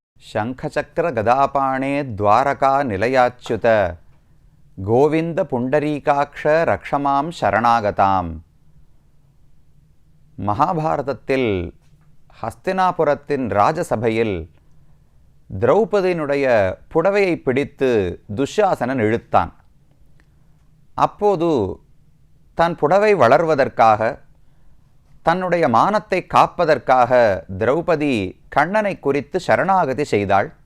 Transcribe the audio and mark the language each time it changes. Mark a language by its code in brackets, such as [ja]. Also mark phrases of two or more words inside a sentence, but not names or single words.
[sa] शंखचक्र गदापाणे द्वारका निलयाच्युत गोविंद पुंडरीकाक्ष रक्षमां शरणागताम. [ta] மகாபாரதத்தில் ஹஸ்தினாபுரத்தின் ராஜசபையில் திரௌபதியினுடைய புடவையை பிடித்து துஷாசனன் இழுத்தான். அப்போது தன் புடவை வளர்வதற்காக, தன்னுடைய மானத்தை காப்பதற்காக திரௌபதி கண்ணனை குறித்து சரணாகதி செய்தாள்.